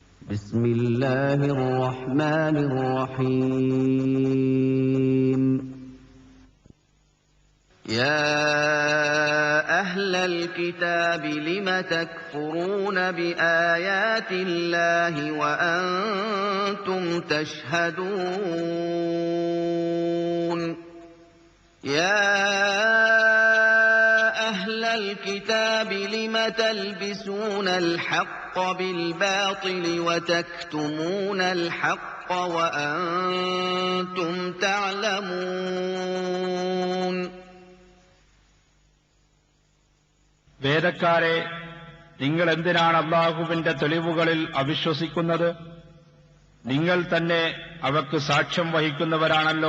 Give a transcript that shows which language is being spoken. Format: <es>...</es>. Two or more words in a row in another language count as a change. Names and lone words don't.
<ar>بسم الله الرحمن الرحيم يا أهل الكتاب لم تكفرون بآيات الله وأنتم تشهدون يا أهل الكتاب لم تلبسون الحق بالباطل وتكتمون الحق وأنتم تعلمون</ar> <ml>വേദക്കാരെ, നിങ്ങൾ എന്തിനാണ് അല്ലാഹുവിന്റെ തെളിവുകളിൽ അവിശ്വസിക്കുന്നത്? നിങ്ങൾ തന്നെ അവക്ക് സാക്ഷ്യം വഹിക്കുന്നവരാണല്ലോ.</ml>